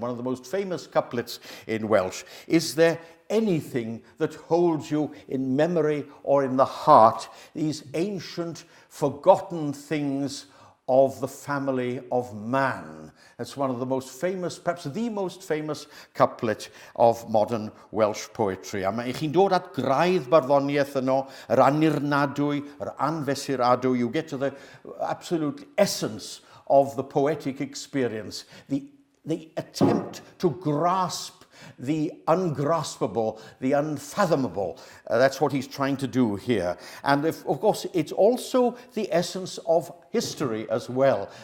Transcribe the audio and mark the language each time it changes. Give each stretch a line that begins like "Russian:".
English: One of the most famous couplets in Welsh. Is there anything that holds you in memory or in the heart, these ancient, forgotten things of the family of man? That's one of the most famous, perhaps the most famous couplet of modern Welsh poetry.
Welsh: A mae chi'n dod at graidd barddoniaeth yno, yr anirnadwy, yr anfesuradwy.
English: You get to the absolute essence of the poetic experience, the attempt to grasp the ungraspable, the unfathomable. That's what he's trying to do here. And of course, it's also the essence of history as well.